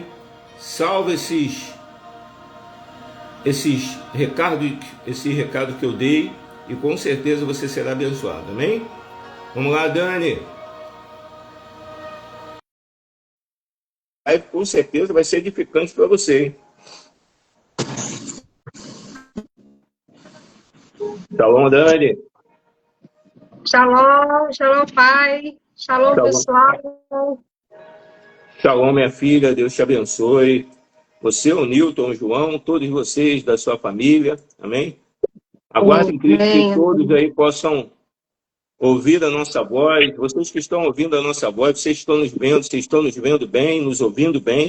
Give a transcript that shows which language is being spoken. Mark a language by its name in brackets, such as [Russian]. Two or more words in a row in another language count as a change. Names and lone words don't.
[Portuguese] Salve esse recado que eu dei e com certeza você será abençoado, amém? Vamos lá, Dani. Aí com certeza vai ser edificante para você, hein? Shalom, Dani. [Hebrew] שלום, שלום, pai. Shalom, [Portuguese] pessoal. Shalom, minha filha. Deus te abençoe. Você, o Newton, o João, todos vocês da sua família, amém? Aguardem que todos aí possam ouvir a nossa voz. Vocês que estão ouvindo a nossa voz, vocês estão nos vendo bem, nos ouvindo bem.